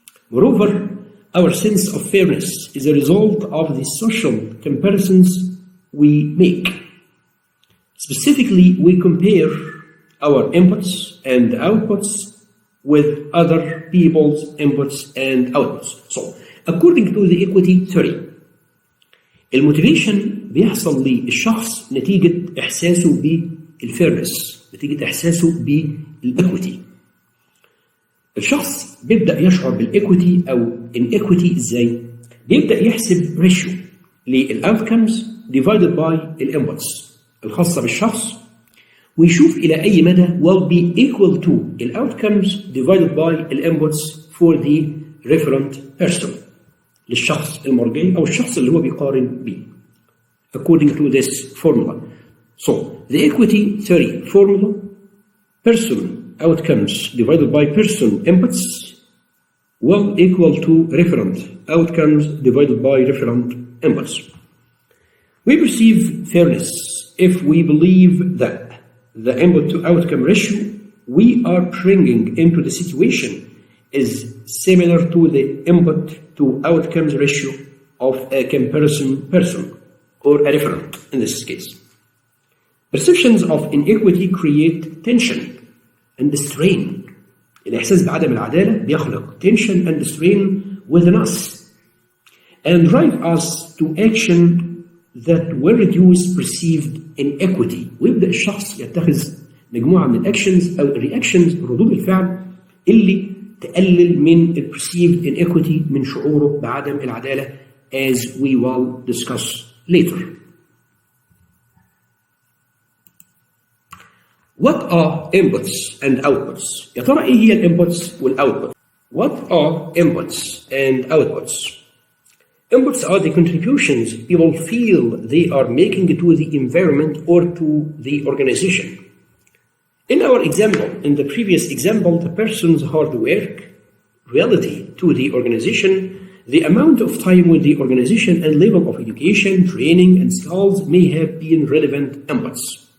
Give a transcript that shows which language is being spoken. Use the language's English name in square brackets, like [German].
[English] Moreover, our sense of fairness is a result of the social comparisons we make. Specifically, we compare our inputs and outputs with other people's inputs and outputs. So, according to the equity theory, [Arabic] الموتيفيشن بيحصل للشخص نتيجة إحساسه بالفيرنس، نتيجة إحساسه بالإكويتي. الشخص بيبدأ يشعر بالإكويتي أو الإكويتي إزاي؟ بيبدأ يحسب ريشيو للأوتكمز [English] divided by [Arabic] الانبوتس الخاصة بالشخص، ويشوف إلى أي مدى [English] will be equal to [Arabic] الأوتكمز divided by الانبوتس [English] for the referent person [Arabic] للشخص المرجعي أو الشخص اللي هو بيقارن بيه. [English] According to this formula. So, the equity theory formula, person outcomes divided by person inputs will equal to referent outcomes divided by referent inputs. We perceive fairness if we believe that the input to outcome ratio we are bringing into the situation is similar to the input to outcomes ratio of a comparison person or a referent in this case. Perceptions of inequity create tension and strain. [Arabic] الإحساس بعدم العدالة بيخلق [English] tension and strain within us and drive us to action that will reduce perceived inequity. [Arabic] ويبدأ الشخص يتخذ مجموعة من الأكشنز أو الرياكشنز ردود الفعل اللي تقلل من [English] perceived inequity [Arabic] من شعوره بعدم العدالة [English] as we will discuss later. What are inputs and outputs? [Arabic] يا ترى إيه هي الانبوتس والoutputs? [English] What are inputs and outputs? Inputs are the contributions people feel they are making to the environment or to the organization. In our example, in the previous example, the person's hard work, reality to the organization, the amount of time with the organization and level of education, training, and skills may have been relevant inputs.